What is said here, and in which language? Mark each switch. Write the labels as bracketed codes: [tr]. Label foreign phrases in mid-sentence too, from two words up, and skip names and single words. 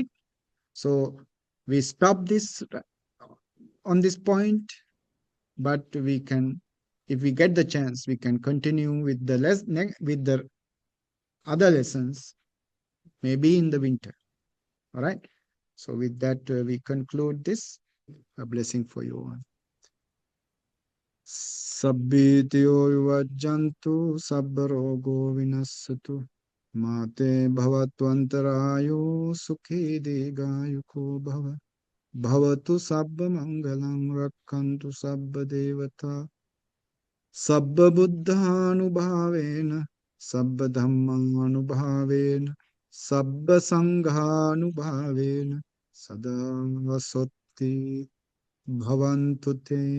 [en] So we stop this on this point, but we can, if we get the chance, we can continue with the with the other lessons, maybe in the winter. All right. So with that, we conclude this. A blessing for you all. [pi] Sabbityo vivajjantu sabbarogo vinasatu mate bhavattvantarayo sukhi digayuko bhava bhavatu sabba mangalam rakkantu sabba devata sabba buddhanubhavena sabba dhammanubhavena sabba sanghanubhavena sada vasotti bhavantu te.